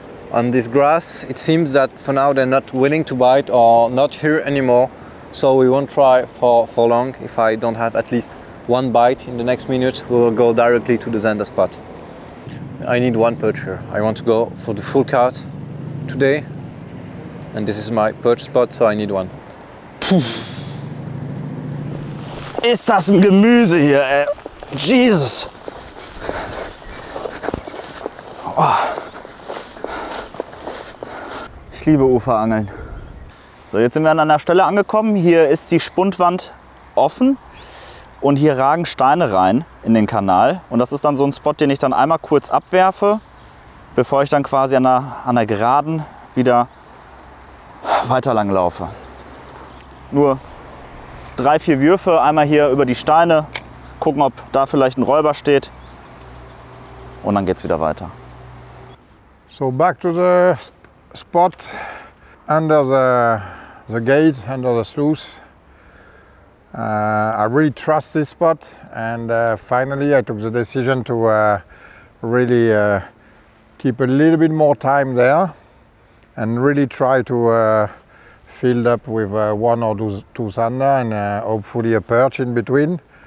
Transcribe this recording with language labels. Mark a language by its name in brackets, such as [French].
[English] On this grass, it seems that for now they're not willing to bite or not here anymore, so we won't try for long. If I don't have at least one bite in the next minute, we will go directly to the zander spot. I need one perch here. I want to go for the full count today, and this is my perch spot, so I need one. [German] Ist das ein Gemüse hier, ey. Jesus. Oh. Ich liebe Uferangeln. So, jetzt sind wir an einer Stelle angekommen. Hier ist die Spundwand offen und hier ragen Steine rein in den Kanal. Und das ist dann so ein Spot, den ich dann einmal kurz abwerfe, bevor ich dann quasi an der Geraden wieder weiter lang laufe. Nur 3, 4 Würfe, einmal hier über die Steine, gucken, ob da vielleicht ein Räuber steht und dann geht es wieder weiter. [English] So back to the spot under the gate, under the sluice. I really trust this spot, and finally I took the decision to really keep a little bit more time there and really try to fill up with 1 or 2 zander and hopefully a perch in between.